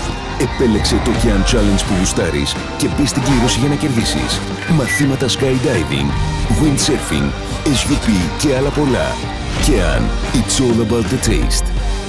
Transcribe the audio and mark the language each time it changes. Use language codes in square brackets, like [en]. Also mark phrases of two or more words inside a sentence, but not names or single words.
[el] Επέλεξε το Okean Challenge που γουστάρεις και μπει στην κλήρωση για να κερδίσεις. Μαθήματα [en] skydiving, windsurfing, SUP [el] και άλλα πολλά. [en] Okean, it's all about the taste.